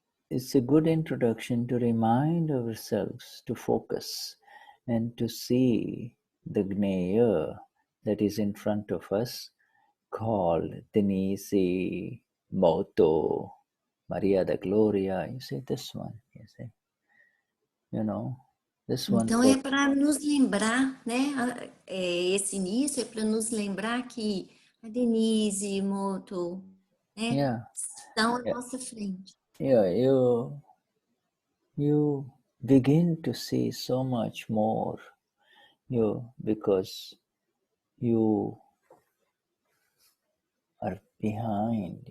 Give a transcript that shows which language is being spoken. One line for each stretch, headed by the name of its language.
English: It's a good introduction to remind ourselves to focus and to see the gneya that is in front of us, called Denise, Moto, Maria da Gloria. You see this one, you see. You know, this one.
Portuguese: Então é para nos lembrar, né? Esse início é para nos lembrar que a Denise, Moto, né? Estão à nossa frente.
English: Yeah, you begin to see so much more, because you are behind.